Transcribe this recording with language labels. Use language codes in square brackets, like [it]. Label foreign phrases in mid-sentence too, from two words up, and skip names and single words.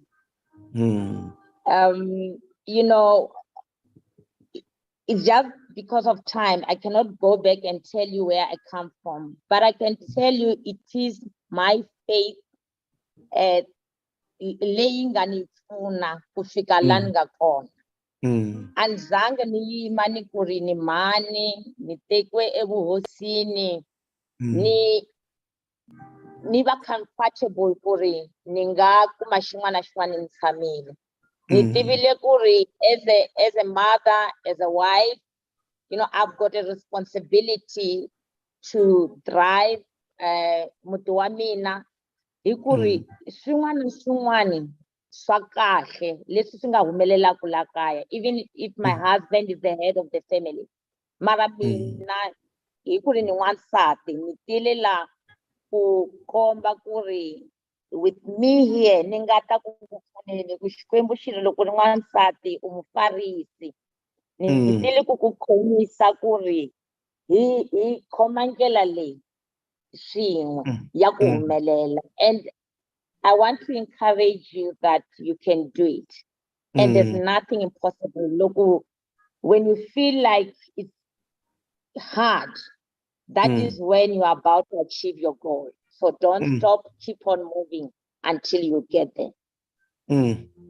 [en] You know, it's just because of time, I cannot go back and tell you where I come from, but I can tell you it is my faith laying [ts] nganifuna kufika la ngakhona. Anzange niyimani kuri ni mani nitekwe ebuhosini ni ba comfortable kuri ninga kuma xin'wana xin'wana ni tshamile. Ni tivile kuri [en] as a mother, as a wife, I've got a responsibility to drive [ts] muti wa mina hi ku ri swin'wana na swin'wana swa kahle leswi swi nga humelelaka la kaya, [en] even if my husband is the head of the family, [ts] mara mina hi ku ri ni n'wansati ni tile la ku komba ku ri [en] with me here [ts] ni nga ta ku pfuneni ku Xikwembu xi ri loko ri n'wansati u mufarisi, ni tile ku ku khomisa ku ri hi khoma ndlela leyi swin'we ya ku humelela. [en] And I want to encourage you that you can do it. And there's nothing impossible. Look, when you feel like it's hard, that is when you are about to achieve your goal. So don't stop, keep on moving until you get there.